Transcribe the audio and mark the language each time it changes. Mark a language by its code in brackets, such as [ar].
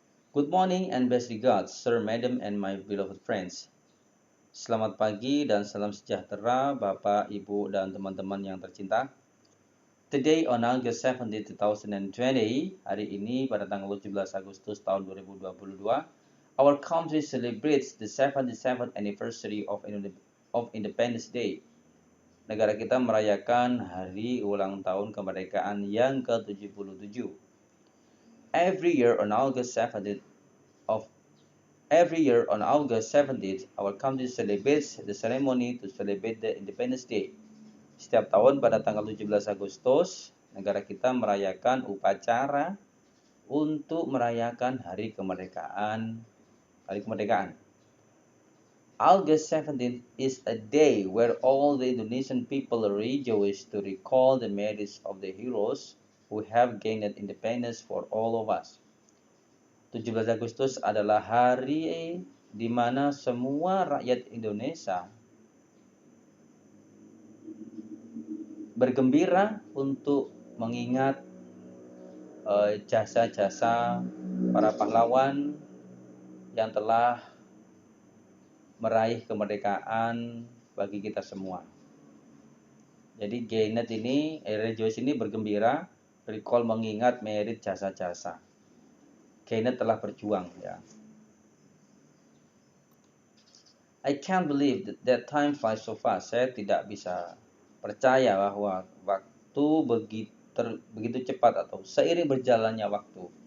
[en] Good morning and best regards, sir, madam, and my beloved friends. [id] Selamat pagi dan salam sejahtera Bapak, Ibu, dan teman-teman yang tercinta. [en] Today on August 17, 2020, hari ini pada tanggal 17 Agustus tahun 2022, our country celebrates the 77th anniversary of Independence Day. [id] Negara kita merayakan hari ulang tahun kemerdekaan yang ke-77. [en] Every year on August 17th, our country celebrates the ceremony to celebrate the Independence Day. [id] Setiap tahun pada tanggal 17 Agustus, negara kita merayakan upacara untuk merayakan hari kemerdekaan. [en] August 17th is a day where all the Indonesian people rejoice to recall the merits of the heroes who have gained independence for all of us. [id] 17 Agustus adalah hari di mana semua rakyat Indonesia bergembira untuk mengingat jasa-jasa para pahlawan yang telah meraih kemerdekaan bagi kita semua. Jadi rejoice ini bergembira, recall mengingat merit jasa-jasa. Keynes telah berjuang ya. [en] I can't believe that time flies so fast. [id] Saya tidak bisa percaya bahwa waktu begitu cepat atau seiring berjalannya waktu.